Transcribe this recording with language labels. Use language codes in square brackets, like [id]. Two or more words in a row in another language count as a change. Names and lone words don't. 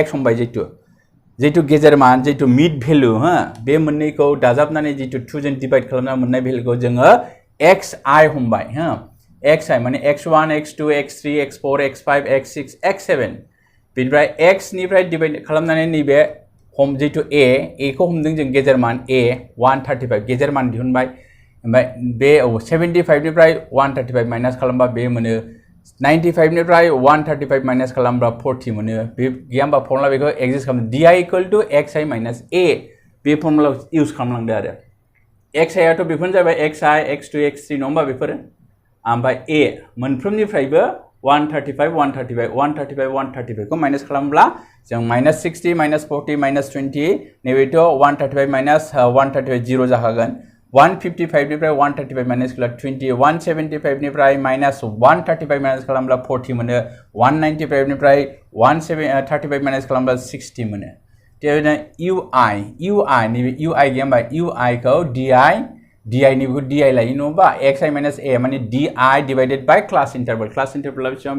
[brx] हमबाय जितु गेजेर मान जितु [en] mid value [brx] बे मोननैखौ दाजाबनानै जितु 2 जों डिवाइड खालामना मोननाय भेलुखौ जोङो xi हमबाय xi माने x1 x2 x3 x4 x5 x6 x7 बिनिफ्राय x निफ्राय डिवाइड खालामनानै नैबे हम जितु a खौ हमदों जों गेजेर मान a 135 गेजेर मान दिहुनबाय ओमफ्राय बे 75 निफ्राय 135 माइनास खालामबा बे मोनो 95 निफ्राय 135 माइनस खालामब्ला 40 मोनो बे गैया होमबा फर्मुला बेखौ एक्जिस्ट खालाम di इक्वल टू xi माइनस a बे फर्मुला इउज खालामलांदो आरो xi आथ' बेफोरनो जाबाय xi x2 x3 नङा होमबा बेफोरो ओमफ्राय a मोनफ्रोमनिफ्रायबो 135 135 135 135 को माइनस खालामब्ला जों माइनस 60 माइनस 40 माइनस 20 नैबेथ' 135 माइनस 135 0 जाखागोन 155 निफ्राय 135 माइनस खालाम 20 175 निफ्राय माइनस 135 माइनस खालामब्ला 40 मोनो 195 निफ्राय 135 माइनस खालामब्ला 60 मोनो बेबायदिनो ui नैबे ui गैया होमबा ui खौ di निबो di लायो नङा होमबा xi माइनस a माने di [en] divided by class interval [brx] बेसेबां